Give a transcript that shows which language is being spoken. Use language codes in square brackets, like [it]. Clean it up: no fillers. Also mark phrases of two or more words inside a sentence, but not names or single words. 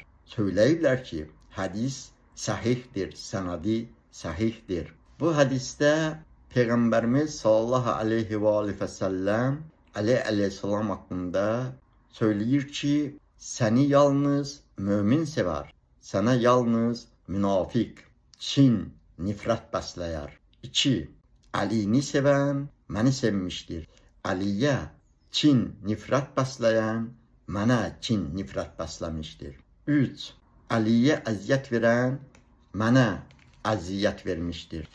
[az] Söyleyiblər ki, hadis sahihdir, senedi sahihdir. [tr] Bu hadiste Peygamberimiz [ar] sallallahu aleyhi ve sellem [tr] Ali aleyhissalam hakkında söyleyir ki, seni yalnız mümin sever, sana yalnız münafik, kin, [az] nifrət bəsləyər. [tr] 2. [az] Ali'ni sevən məni sevmişdir. Ali'yə kin, nifrət bəsləyən mənə kin, nifrət bəsləmişdir. 3. Ali'yə əziyyət verən mənə əziyyət vermişdir.